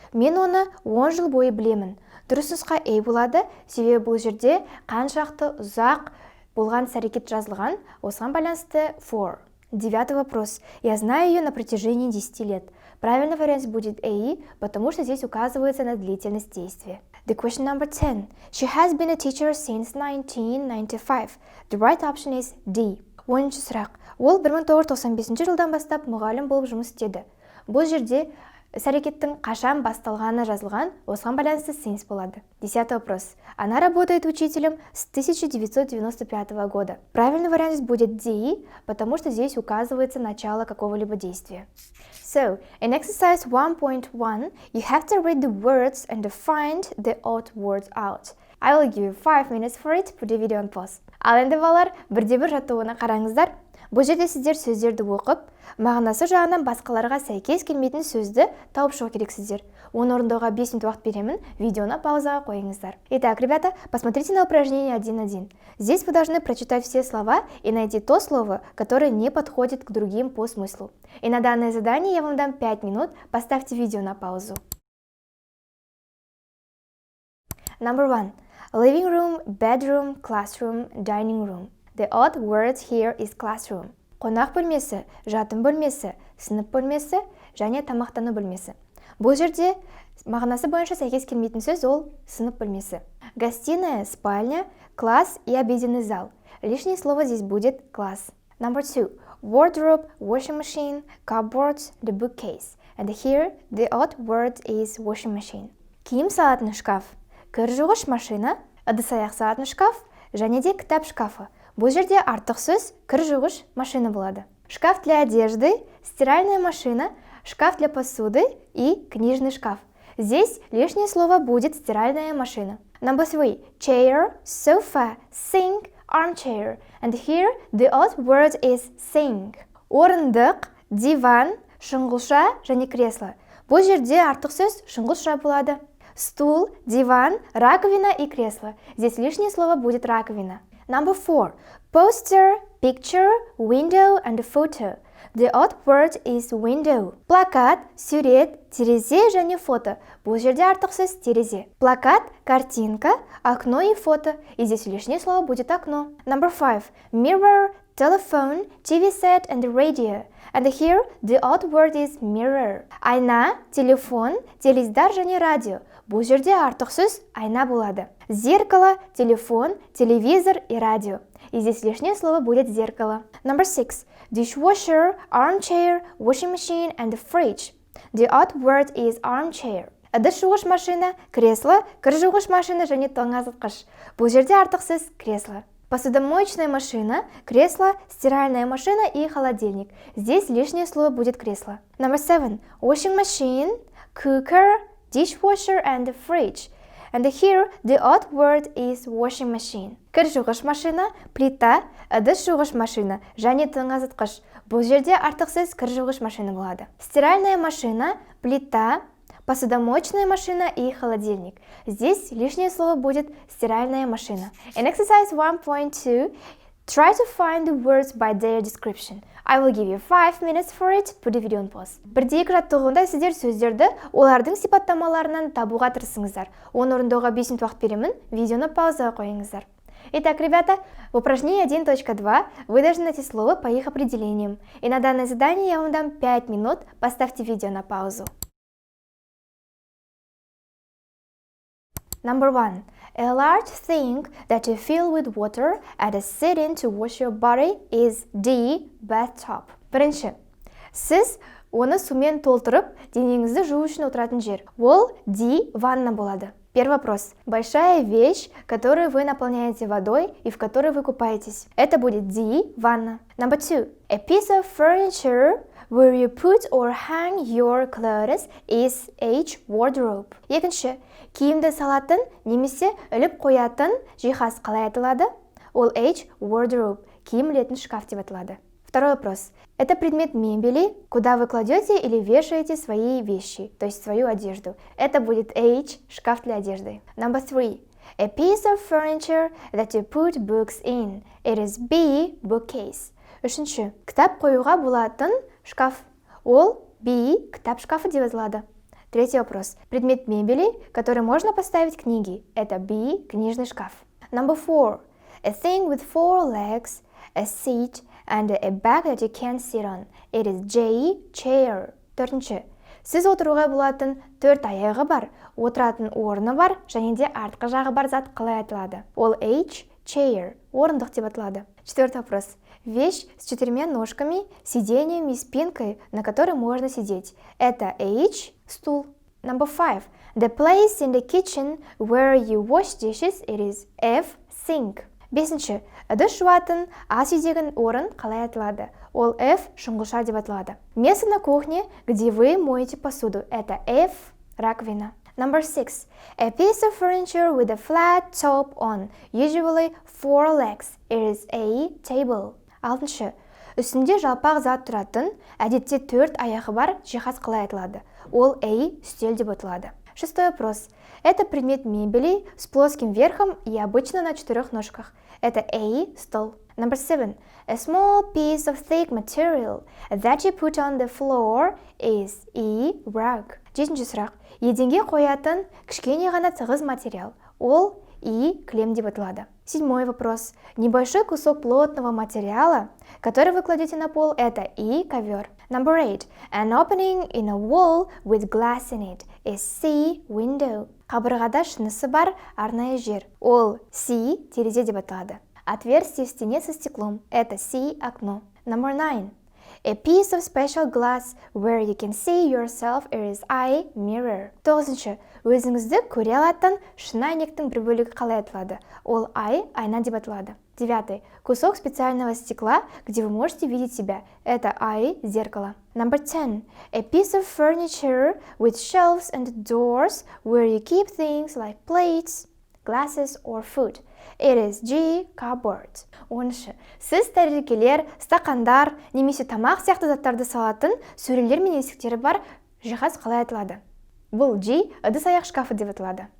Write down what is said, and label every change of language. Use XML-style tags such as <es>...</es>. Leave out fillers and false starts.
<kk>Мен оны 10 жыл бойы білемін. Дұрыс нұсқа A болады, себебі бұл жерде қаншақты ұзақ болған іс-әрекет жазылған, осыған байланысты for.</kk> <ru>Девятый вопрос. Я знаю ее на протяжении 10 лет. Правильный вариант будет A, потому что здесь указывается на длительность действия.</ru> <en>The question number 10. She has been a teacher since 1995. The right option is D.</en> <kk>10-ші сұрақ. Ол 1995 жылдан бастап мұғалім болып жұмыс істеді. Бұл жерде Іс-әрекеттің қашан басталғаны жазылған, осыған байланысты since болады.</kk> <ru>10-й вопрос. Она работает учителем с 1995 года. Правильный вариант здесь будет D, потому что здесь указывается начало какого-либо действия.</ru> <en>So, in exercise 1.1, you have to read the words and find the odd words out. I will give you 5 minutes for it. Put the video on pause.</en> <kk>Ал енді балалар, бірде-бір жаттығуына қараңыздар. Бұл жерде сіздер сөздерді оқып, мағынасы жағынан басқаларға сәйкес келмейтін сөзді тауып шығу керексіздер. Оны орындауға 5 минут уақыт беремін, видеоны паузаға қойыңыздар.</kk> <ru>Итак, ребята, посмотрите на упражнение 1.1. Здесь вы должны прочитать все слова и найти то слово, которое не подходит к другим по смыслу. И на данное задание я вам дам 5 минут, поставьте видео на паузу.</ru> <en>Number 1. Living room, bedroom, classroom, dining room. The odd word here is classroom.</en> <kk>Қонақ бөлмесі, жатын бөлмесі, сынып бөлмесі және тамақтану бөлмесі. Бұл жерде мағынасы бойынша сәйкес келмейтін сөз ол сынып бөлмесі.</kk> <ru>Гостиная, спальня, класс и обеденный зал. Лишнее слово здесь будет класс.</ru> <en>Number 2. Wardrobe, washing machine, cupboard, the bookcase. And here the odd word is washing machine.</en> <kk>Киім салатын шкаф, кір жуғыш машина, ыдыс-аяқ салатын шкаф және де кітап шкафы. Бұл жерде артық сөз кір жуғыш машина болады.</kk> <ru>Шкаф для одежды, стиральная машина, шкаф для посуды и книжный шкаф. Здесь лишнее слово будет стиральная машина.</ru> <en>Number 3. Chair, sofa, sink, armchair. And here the odd word is sink.</en> <kk>Орындық, диван, шұңғылша және кресло. Бұл жерде артық сөз шұңғылша болады.</kk> <ru>Стул, диван, раковина и кресло. Здесь лишнее слово будет раковина.</ru> <en>Number 4. Poster, picture, window and photo. The odd word is window.</en> <kk>Плакат, сурет, терезе және фото. Бұл жерде артық сөз терезе.</kk> <ru>Плакат, картинка, окно и фото. И здесь лишнее слово будет окно.</ru> <en>Number 5. Mirror, telephone, TV set and radio. And here the odd word is mirror.</en> <kk>Айна, телефон, теледидар және радио. Бұл жерде артық сөз айна болады.</kk> <ru>Зеркало, телефон, телевизор и радио. И здесь лишнее слово будет зеркало.</ru> <en>Number 6. Dishwasher, armchair, washing machine and fridge. The odd word is armchair.</en> <kk>Ыдыс жуғыш машина, кресло, кір жуғыш машина және тоңазытқыш. Бұл жерде артық сөз кресло.</kk> <ru>Посудомоечная машина, кресло, стиральная машина и холодильник. Здесь лишнее слово будет кресло.</ru> <en>Number 7. Washing machine, cooker, dishwasher and fridge. And here the odd word is washing machine.</en> <kk>Кір жуғыш машина, плита, ыдыс жуғыш машина және тоңазытқыш. Бұл жерде артық сөз кір жуғыш машина болады.</kk> <ru>Стиральная машина, плита, посудомоечная машина и холодильник. Здесь лишнее слово будет стиральная машина.</ru> <en>In exercise 1.2, try to find the words by their description. I will give you 5 minutes for it. Put the video on pause.</en> <kk>Бірде-екі жаттығуында сіздер сөздерді олардың сипаттамаларынан табуға тырысыңыздар. Оны орындауға 5 минут уақыт беремін. Видеоны паузаға қойыңыздар.</kk> <ru>Итак, ребята, в упражнении 1.2 вы должны найти слово по их определениям. И на данное задание я вам дам 5 минут. Поставьте видео на паузу.</ru> <en>Number 1. A large thing that you fill with water and sit in to wash your body is the bathtub.</en> <kk>Бірінші, сіз оны сумен толтырып, денеңізді жуу үшін отыратын жер. Ол the ванна болады.</kk> <ru>Первый вопрос. Большая вещь, которую вы наполняете водой и в которой вы купаетесь. Это будет the ванна.</ru> <en>Number 2. A piece of furniture where you put or hang your clothes is a wardrobe.</en> <kk>Екінші, киімді салатын немесе іліп қоятын жиһаз қалай аталады? Ол wardrobe, киім ілетін шкаф деп аталады.</kk> <ru>Второй вопрос. Это предмет мебели, куда вы кладете или вешаете свои вещи, то есть свою одежду. Это будет шкаф для одежды.</ru> <en>Number 3. A piece of furniture that you put books in. It is B, bookcase.</en> <kk>Үшінші, кітап қоюға болатын шкаф. Ол B, кітап шкафы деп аталады.</kk> <ru>Третий вопрос. Предмет мебели, который можно поставить книги. Это B, книжный шкаф.</ru> <en>Number 4. A thing with 4 legs, a seat, and a bag that you can sit on. It is J, chair.</en> <kk>Төртінші. Сіз отыруға болатын 4 аяғы бар, отыратын орны бар, және де артқы жағы бар зат қалай аталады? Ол H, chair, орындық деп аталады.</kk> <ru>Четвертый вопрос. Вещь с 4 ножками, сиденьем и спинкой, на которой можно сидеть. Это H, стул.</ru> <en>Number 5. The place in the kitchen where you wash dishes, it is F. Sink. 5.</en> <kk>Ыдыс жуатын ас үйдегі орын қалай аталады? Ол F. Шұңғыша деп аталады.</kk> <ru>Место на кухне, где вы моете посуду. Это F. Раковина.</ru> <en>Number 6. A piece of furniture with a flat top on, usually 4 legs. It is A. Table. 6.</en> <kk>Үстінде жалпақ зат тұратын, әдетте 4 аяғы бар жиһаз қалай аталады? Ол A. Үстел деп аталады.</kk> <ru>6 вопрос. Это предмет мебели с плоским верхом и обычно на 4 ножках. Это A. Стол.</ru> <en>Number 7. A small piece of thick material that you put on the floor is E. Rug.</en> <kk>7 сұрақ. Еденге қоятын кішкене ғана тығыз материал. Ол И. Кілем деп аталады.</kk> <ru>7 вопрос. Небольшой кусок плотного материала, который вы кладете на пол, это И. Ковер.</ru> <en>Number 8. An opening in a wall with glass in it is C. Window.</en> <kk>Қабырғада шынысы бар арнайы жер. Ол C. Терезе деп аталады.</kk> <ru>Отверстие в стене со стеклом. Это C. Окно.</ru> <en>Number 9. A piece of special glass where you can see yourself, it is I. Mirror. 9.</en> <kk>Өзіңізді көре алатын шыны әйнектің бір бөлігі қалай аталады? Ол I. Айна деп аталады. 9.</kk> <ru>Кусок специального стекла, где вы можете видеть себя. Это I. Зеркало.</ru> <en>Number 10. A piece of furniture with shelves and doors where you keep things like plates, glasses or food. It is G. Cupboard. 10.</en> <kk>Сіз тәрелкелер, стақандар, немесе тамақ сияқты заттарды салатын сөрелер мен есіктері бар жиһаз қалай аталады? Бұл G. Ыдыс-аяқ шкафы деп аталады.</kk>